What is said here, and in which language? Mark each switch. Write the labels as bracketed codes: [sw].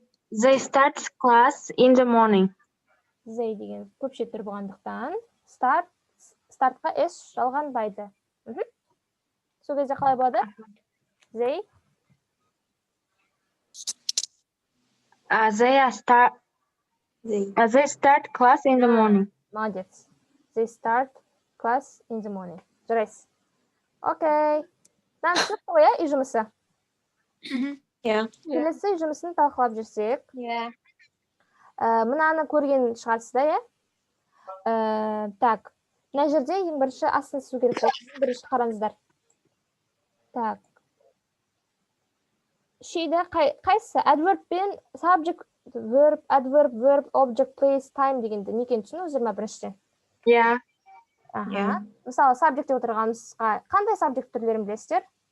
[en] They start class in the morning. [kk] Зей деген көпше түр болғандықтан стартқа S жалғанбайды. Сол кезде қалай болады? Зей? [en] They start class in the morning. [ru] Молодец. [en] They start class in the morning. [kk] Жарайсыз. Окей. Түсінікті ғой, иә, үй жұмысы? Иә. Келесі үй жұмысын талқылап жүрсек. Иә. Мынаны көрген шығарсыздар, иә? Так, мына жерде ең бірінші астын су керек болды. Бірінші қараңыздар. Так. Шейді қайсы? Adverb пен subject, verb, adverb, verb, object, place, time дегенді некен түсін өздер ма біріншіден? [en] Yeah. Аха. [kk] Мысалы, subject деп отырғанымызға қандай subject түрлерін білесіздер?